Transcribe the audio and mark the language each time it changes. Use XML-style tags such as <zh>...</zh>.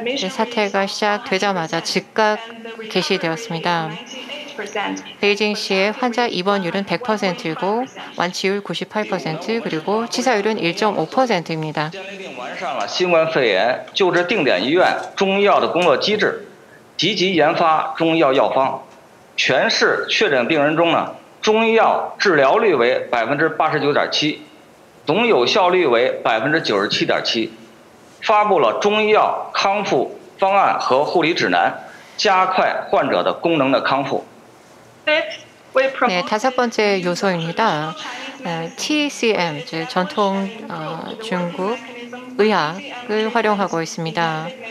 <ko>사태가 시작되자마자 즉각 개시되었습니다. 베이징시의 환자 입원율은 100%이고 완치율 98% 그리고 치사율은 1.5%입니다.</ko> <zh>完善了新冠肺炎救治定点医院中医药的工作机制，积极研发中医药药方。全市确诊病人中呢，中医药治疗率为89.7%，总有效率为97.7%。发布了中医药康复方案和护理指南，加快患者的功能的康复。</zh> <ko>네, 다섯 번째 요소입니다. TCM, 즉 전통 중국 의학을 활용하고 있습니다.</ko>